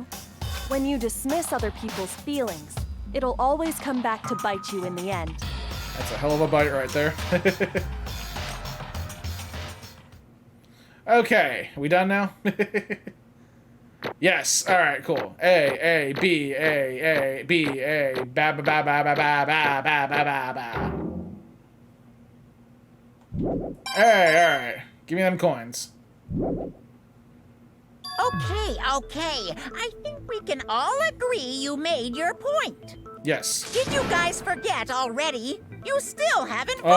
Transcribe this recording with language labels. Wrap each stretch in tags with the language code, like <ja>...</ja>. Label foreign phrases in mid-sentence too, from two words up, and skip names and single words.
<en>When you dismiss other people's feelings, it'll always come back to bite you in the end. That's a hell of a bite right there. Okay, we done now? Yes, alright, cool. A, B, ba ba ba ba ba ba ba ba ba ba ba. Alright. Give me them coins. Okay. I think we can all agree you made your point. Yes. Did you guys forget already? You still haven't voted</en>